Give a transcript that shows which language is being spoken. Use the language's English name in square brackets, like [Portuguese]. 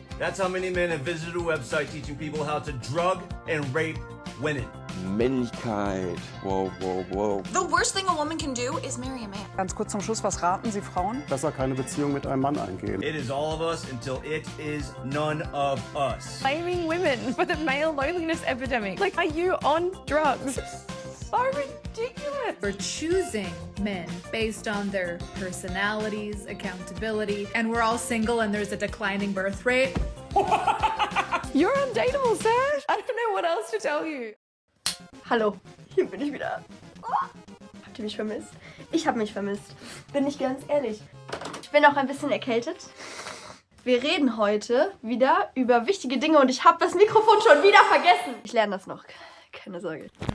[English] That's how many men have visited a website teaching people how to drug and rape women. [German] Männlichkeit. Wow, wow, wow. [English] The worst thing a woman can do is marry a man. [German] Ganz kurz zum Schluss, was raten Sie Frauen? Besser keine Beziehung mit einem Mann eingehen. [English] It is all of us until it is none of us. Blaming women for the male loneliness epidemic. Like, are you on drugs? So ridiculous. We're choosing men based on their personalities, accountability, and we're all single and there's a declining birth rate. You're undateable, sir. I don't know what else to tell you. [German] Hallo, hier bin ich wieder. Oh, habt ihr mich vermisst? Ich habe mich vermisst. Bin ich ganz ehrlich. Ich bin auch ein bisschen erkältet. Wir reden heute wieder über wichtige Dinge und ich habe das Mikrofon schon wieder vergessen. Ich lerne das noch. Keine Sorge.